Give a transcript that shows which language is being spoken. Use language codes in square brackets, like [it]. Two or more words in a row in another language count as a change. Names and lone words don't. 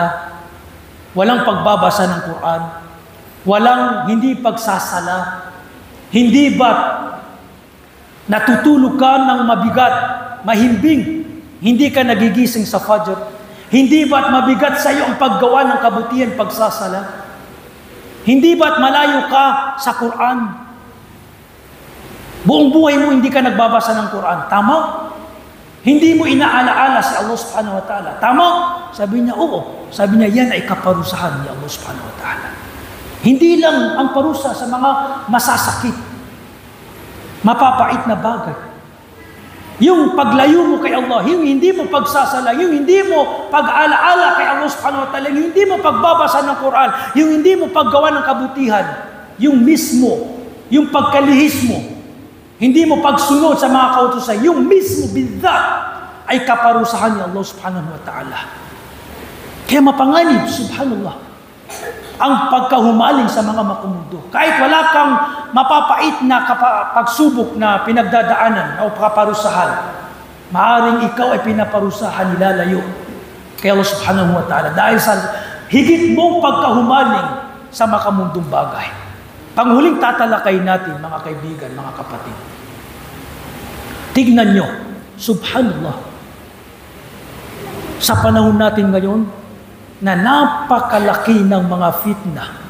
[tl] walang pagbabasa ng Quran, hindi pagsasala, hindi ba natutulog ka ng mabigat, mahimbing, hindi ka nagigising sa Fajr, hindi ba't mabigat sa iyo ang paggawa ng kabutihan, pagsasala, hindi ba't malayo ka sa Quran, buong buhay mo hindi ka nagbabasa ng Quran, tama? Hindi mo inaalaala si Allah [ar] سبحانه وتعالى, [tl] tama? Sabi niya, oo. Sabi niya, yan ay kaparusahan ni Allah [ar] سبحانه وتعالى. [tl] Hindi lang ang parusa sa mga masasakit, mapapait na bagay. Yung paglayo mo kay Allah, yung hindi mo pagsasala, yung hindi mo pag-alaala kay Allah [ar] سبحانه وتعالى, [tl] yung hindi mo pagbabasa ng Quran, yung hindi mo paggawa ng kabutihan, yung mismo, yung pagkalihis mo, hindi mo pagsunod sa mga kautusan, yung mismo bidat ay kaparusahan ni Allah [ar] سبحانه وتعالى. [tl] Kaya mapanganib, subhanallah, ang pagkahumaling sa mga makumundo. Kahit wala kang mapapait na pagsubok na pinagdadaanan o kaparusahan, maaring ikaw ay pinaparusahan, nilalayo kay Allah [ar] سبحانه وتعالى [tl] dahil sa higit mong pagkahumaling sa makamundong bagay. Panghuling tatalakay natin, mga kaibigan, mga kapatid. Tignan nyo, subhanallah, sa panahon natin ngayon, na napakalaki ng mga fitna.